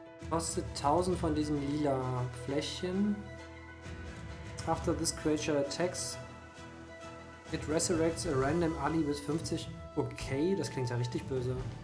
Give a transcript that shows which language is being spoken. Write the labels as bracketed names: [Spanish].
[German] Kostet 1000 von diesem lila Fläschchen. [English] After this creature attacks, it resurrects a random ally with 50. [German] Okay, das klingt ja richtig böse.